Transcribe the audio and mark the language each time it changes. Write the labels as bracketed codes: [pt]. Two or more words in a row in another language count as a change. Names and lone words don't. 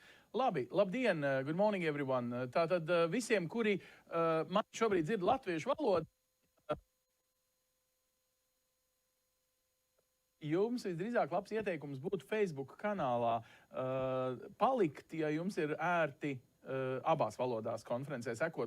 [lv] Labi, labdien, [en] good morning everyone. [lv] Tātad visiem, kuri man šobrīd dzird latviešu valodu, jums visdrīzāk labs ieteikums būtu Facebook kanālā palikt, ja jums ir ērti abās valodās konferencē sekot.